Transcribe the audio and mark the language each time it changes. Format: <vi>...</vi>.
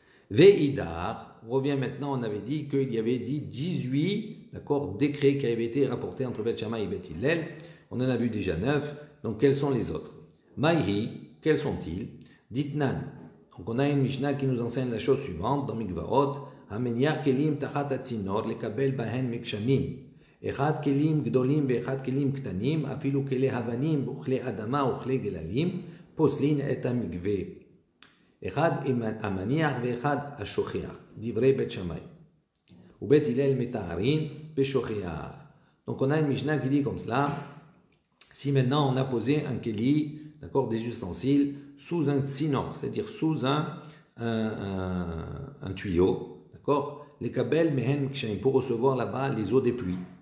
<fr>Ve'idar, on revient maintenant, on avait dit qu'il y avait 18 décrets qui avaient été rapportés entre Beth Shammai et Beth Hillel. On en a vu déjà 9. Donc quels sont les autres? Maïhi, quels sont-ils? Ditnan. Donc on a une Mishnah qui nous enseigne la chose suivante dans Mikvaot.</fr> <he>Hameniach kelim tachat atzinor lekabel bahen mekshamim. אחד כלים גדולים ואחד כלים קטנים, אפילו כלי הבנים וכלי אדמה וכלי גללים, פוסלין את המקווה. אחד המניח ואחד השוכח, דברי בית שמאי. ובית הלל מתארין בשוכח.</he> <fr>Donc on a une Mishnah qui dit comme cela, si maintenant on a posé un keli, d'accord, des ustensiles, sous un tsinor, c'est-à-dire sous un tuyau, d'accord,</fr> <he>les kabel mehen kshaim,</he> <fr>pour recevoir là-bas les eaux des pluies.</fr>